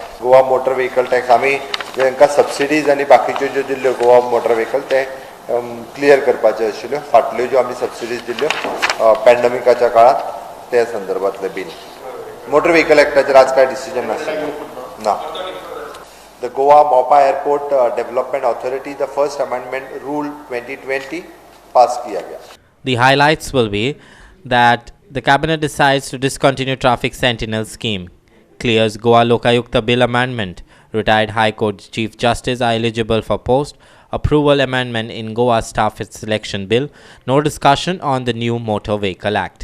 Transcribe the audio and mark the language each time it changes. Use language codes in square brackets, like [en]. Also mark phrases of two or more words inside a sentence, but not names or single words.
[kok] गोवा मोटर व्हेकल टॅक्स आमी जेंकां सबसिडीज आनी बाकीच्यो ज्यो दिल्ल्यो गोवा मोटर व्हेकल ते क्लियर करपाच्यो आशिल्ल्यो. फाटल्यो ज्यो आमी सबसिडीज दिल्ल्यो पॅन्डेमिकाच्या काळात त्या संदर्भातलें बील. मोटर व्हेकल एक्टाचेर आज कांय डिसिजन नाशिल्लें ना. [hi] द गोवा मोपा एअरपोर्ट डेव्हलपमेंट ऑथॉरिटी द फर्स्ट अमेंडमेंट रूल 2020 पास किया गया. [en] The highlights will be that the cabinet decides to discontinue Traffic Sentinel scheme, clears Goa Lokayukta Bill amendment, retired High Court Chief Justice are eligible for post, approval amendment in Goa Staff Selection Bill, no discussion on the new Motor Vehicle Act.